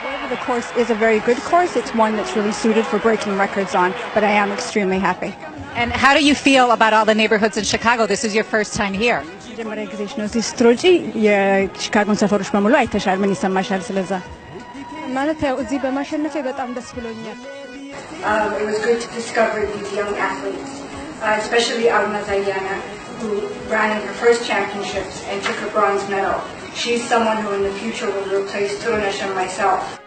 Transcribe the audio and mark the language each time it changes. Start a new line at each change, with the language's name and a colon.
English: The course is a very good course. It's one that's really suited for breaking records on, but I am extremely happy. And how do you feel about all the neighborhoods in Chicago? This is your first time here.
Amharic: መጀመሪያ ጊዜሽ ነው እዚህ ስትሮጪ የቺካጎን ሰፈሮች በሙሉ አይተሻል። ምን ይሰማሻል ስለዛ? ማለት ያው እዚህ በማሸነፌ በጣም ደስ ብሎኛል።
English: It was good to discover these young athletes, especially Alma Zayana, who ran in her first championships and took a bronze medal. She's someone who in the future will replace Turunesh and myself.